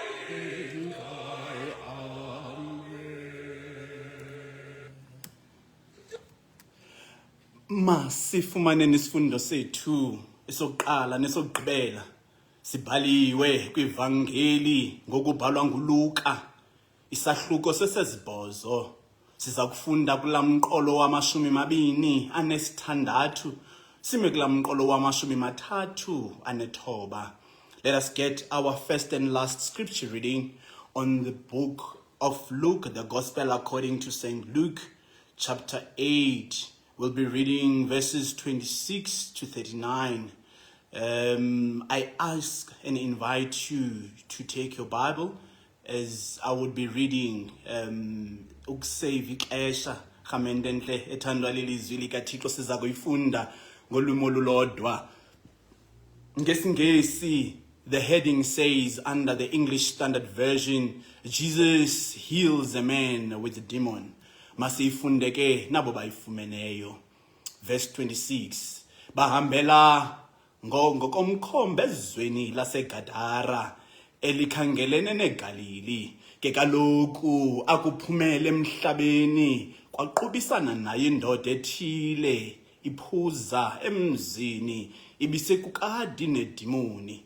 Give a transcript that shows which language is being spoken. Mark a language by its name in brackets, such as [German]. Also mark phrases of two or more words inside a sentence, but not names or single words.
[Xhosa] Masifumaneni isifundo sethu esokuqala nesokugqibela sibhaliwe kwivangeli ngokubhalwa nguLuka isahluko sesezibhozo. Siza kufunda kulamqolo wama-26 sime kulamqolo wama-39. [English] Let us get our first and last scripture reading on the book of Luke, the Gospel according to St. Luke, chapter 8. We'll be reading verses 26 to 39. I ask and invite you to take your Bible as I would be reading [Xhosa] ukusave ixesha khamendenhle ethandwa lelizwi likaThixo siza kuyifunda ngolwimi olulodwa. NgesiNgesi, [English] the heading says under the English Standard Version, Jesus heals a man with a demon. [Xhosa] Masifunde ke nabo bayifumeneyo. [English] Verse 26. [Xhosa] Bahambela ngokomkhombe ezweni laseGadara elikhangelene neGalili. Ke kaloku akuphumele emhlabeni kwaqubisana naye indoda ethile iphuza emzini ibisekukadi nedimoni.